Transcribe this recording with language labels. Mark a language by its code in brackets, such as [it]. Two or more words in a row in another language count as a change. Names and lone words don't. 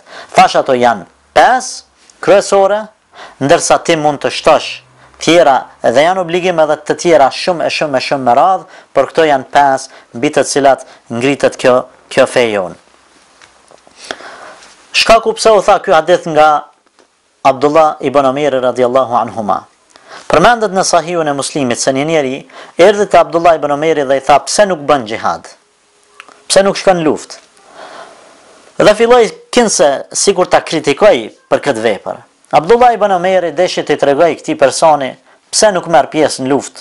[sq] Thash ato janë 5 kryesore, ndërsa ti mund të shtosh tjera dhe janë obligime edhe të tjera shumë me radhë, por këto janë 5 mbi të cilat ngritet kjo fe jon. Shkaku pse u tha ky hadith nga Abdullah ibn Umar [ar] رضي الله عنهما. [sq] Përmendet në Sahihun e Muslimit se një njeri erdhi te Abdullah ibn Umar dhe i tha pse nuk bën xhihad. Pse nuk shkon në luftë? Dhe filloi kinse sikur ta kritikoj për këtë vepër. Abdullah ibn Omeri deshi t'i tregoj këtij personi pse nuk merr pjesë në luftë.